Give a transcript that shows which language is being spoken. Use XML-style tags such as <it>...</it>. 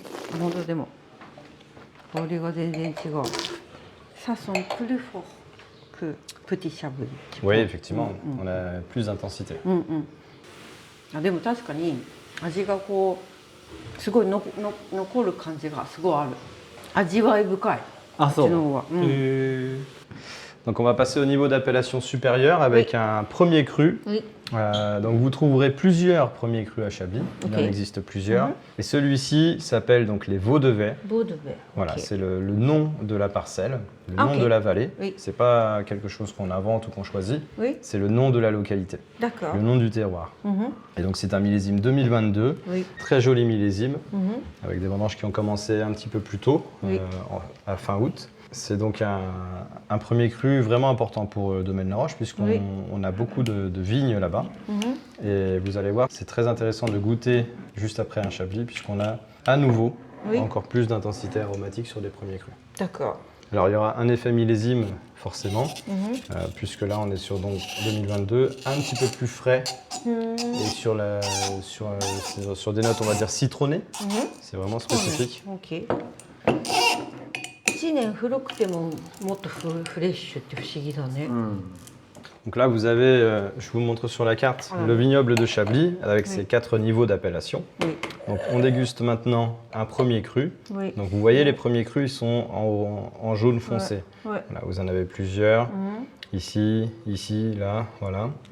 <ja>本当でも香りが全然違う。</ja> <fr>Ça sent plus fort que petit chablis. Oui, effectivement, on a plus d'intensité.</fr> <ja>あ、でも確かに味がこうすごい残る感じがすごいある。味わい深い。あ、そう。こっちの方が。</ja> <fr>Donc on va passer au niveau d'appellation supérieure avec un premier cru. Donc vous trouverez plusieurs premiers crus à Chablis, il en existe plusieurs. Et celui-ci s'appelle donc les Vaux-de-Vets. Voilà, c'est le nom de la parcelle, le nom de la vallée. C'est pas quelque chose qu'on invente ou qu'on choisit, c'est le nom de la localité, le nom du terroir. Et donc c'est un millésime 2022, très joli millésime, avec des vendanges qui ont commencé un petit peu plus tôt, à fin août. C'est donc un premier cru vraiment important pour le domaine La Roche puisqu'on a beaucoup de vignes là-bas. Et vous allez voir, c'est très intéressant de goûter juste après un Chablis puisqu'on a à nouveau encore plus d'intensité aromatique sur des premiers crus. D'accord. Alors il y aura un effet millésime forcément, puisque là on est sur donc 2022, un petit peu plus frais et sur des notes on va dire citronnées. C'est vraiment spécifique.</fr> <ja>1年古くてももっとフレッシュって不思議だね。</ja> <fr>Donc là vous avez, je vous montre sur la carte, le vignoble de Chablis avec ses 4 niveaux d'appellation. Donc on déguste maintenant un premier cru. Donc vous voyez les premiers crus ils sont en jaune foncé. Voilà, vous en avez plusieurs, ici, ici, là, voilà.</fr>